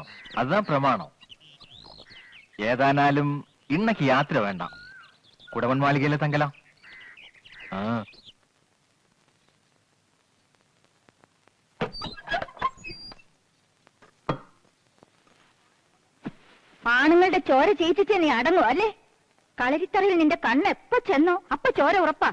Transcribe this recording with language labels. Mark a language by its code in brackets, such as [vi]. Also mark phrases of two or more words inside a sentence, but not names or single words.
[ta] அதுதான் பிரமாணம். ஏதானாலும் இன்னைக்கு யாத்திரை வேண்டாம். குடவன் மாளிகையில தங்கலாம். [ml] ആണുങ്ങളുടെ ചോര ചീറ്റിച്ച് നീ അടങ്ങും അല്ലേ? കളരിത്തറയിൽ നിന്റെ കണ്ണ് എപ്പോ ചെന്നോ അപ്പൊ ചോര ഉറപ്പാ.